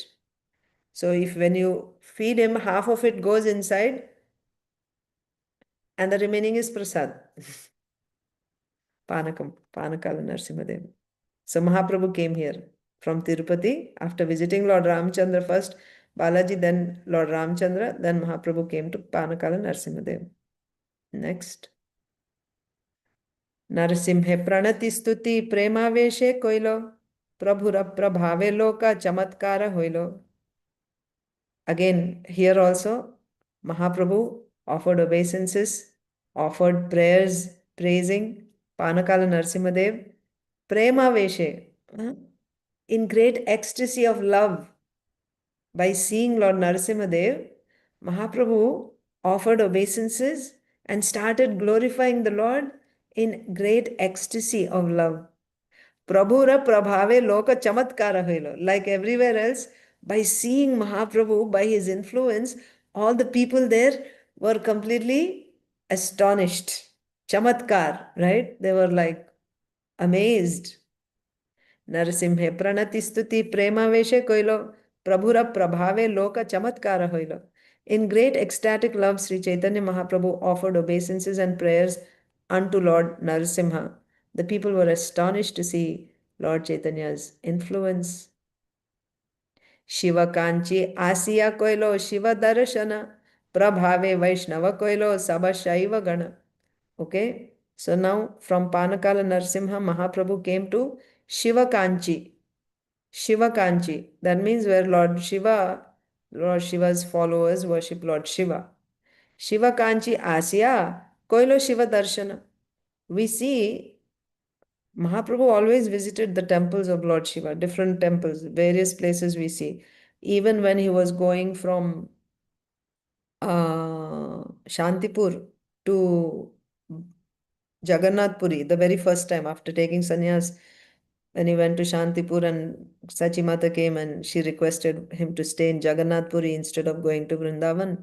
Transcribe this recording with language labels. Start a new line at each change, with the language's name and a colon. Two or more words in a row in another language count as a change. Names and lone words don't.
English: So when you feed him, half of it goes inside and the remaining is prasad. Panakam, Panakala Nrsimhadev. So Mahaprabhu came here from Tirupati after visiting Lord Ramacandra first, Balaji, then Lord Ramacandra, then Mahaprabhu came to Panakala Nrsimhadev. Next.
Bangla: নৃসিংহে প্রণতি-স্তুতি প্রেমাবেশে কৈল, প্রভুর প্রভাবে লোক-সবার হৈল.
English: Again, here also, Mahaprabhu offered obeisances, offered prayers, praising Panakala Nrsimhadev, premaveshe, in great ecstasy of love. By seeing Lord Nrsimhadev, Mahaprabhu offered obeisances and started glorifying the Lord in great ecstasy of love.
Bangla: প্রভুর প্রভাবে লোক-সবার হৈল.
English: Like everywhere else, by seeing Mahaprabhu, by his influence, all the people there were completely astonished. Chamatkar, right? They were like amazed.
Bangla: নৃসিংহে প্রণতি-স্তুতি প্রেমাবেশে কৈল প্রভুর প্রভাবে লোক চমৎকার হৈল.
English: In great ecstatic love, Sri Caitanya Mahaprabhu offered obeisances and prayers unto Lord Nrsimha. The people were astonished to see Lord Chaitanya's influence.
Bangla: শিব-কাঞ্চী আসিয়া কৈল শিব দরশন প্রভাবে বৈষ্ণব কৈল সবে শৈব-গণ.
English: Okay, so now from Panakala Nrsimha, Mahaprabhu came to Shiva-kāñcī. Shiva-kāñcī, that means where Lord Shiva's followers worship Lord Shiva.
Bangla: শিব-কাঞ্চী আসিয়া কৈল শিব দরশন.
English: We see Mahaprabhu always visited the temples of Lord Shiva, different temples, various places we see. Even when he was going from Shantipur to Jagannath Puri, the very first time after taking sannyas, when he went to Shantipur and Sachimata came and she requested him to stay in Jagannath Puri instead of going to Vrindavan.